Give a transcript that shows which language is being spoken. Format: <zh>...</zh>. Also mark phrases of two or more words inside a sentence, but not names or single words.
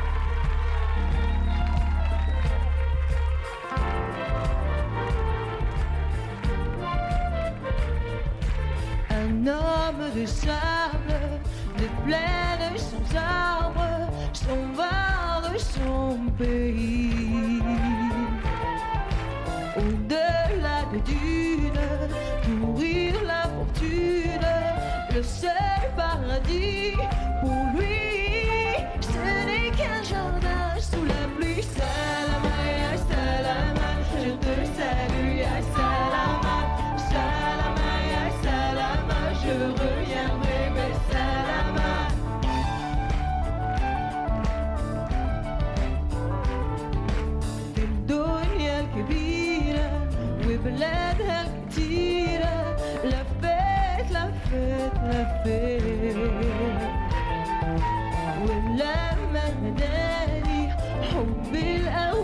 <fr>Un homme de sable, de plaine sans arbre, s'en va de son pays. Au-delà des dunes, courir la fortune, le seul paradis pour lui, ce n'est qu'un jardin sous la pluie.</fr> <ar>سلامة يا سلامة,</ar> <fr>je te salue</fr> <ar>يا سلامة. سلامة يا سلامة,</ar> <fr>je reviendrai belle salama.</fr> <ar>الدنيا الكبيرة وبلادها الكتيرة، لفيت لفيت لفيت، ولما ناداني حب القلب</ar>